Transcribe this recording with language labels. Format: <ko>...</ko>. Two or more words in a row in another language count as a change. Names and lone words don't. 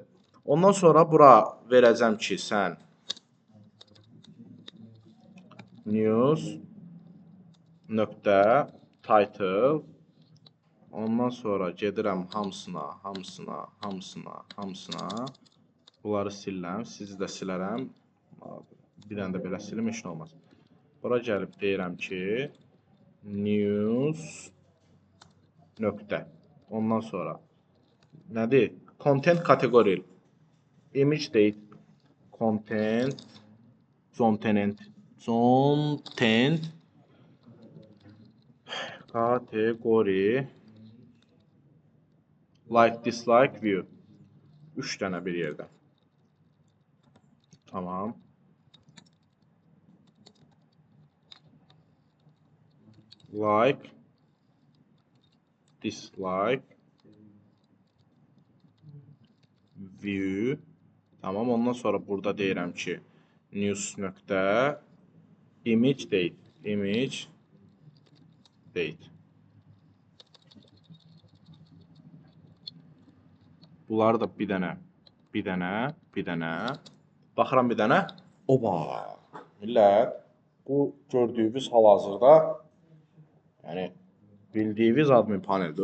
<az>Ondan sonra bura verəcəm ki, sən news nöqtə title, ondan sonra gedirəm hamısına. Bunları silirəm, sizi də silərəm. Bir dənə də belə silim, heç nə olmaz. Bura gəlib deyirəm ki, news nöqtə. Ondan sonra nədir?</az> <en>Content kategory. Image date. Content kategory like, dislike, view.</en> <az>3 dənə bir yerdə. Tamam.</az> <en>Like, dislike, view.</en> <az>Tamam. Ondan sonra burada deyirəm ki, news nöqtə</az> <en>image date.</en> <az>Bunları da bir dənə. Baxıram bir dənə. Oba! Millət, bu gördüyünüz hal-hazırda, yəni bildiyiniz admin paneldir.</az>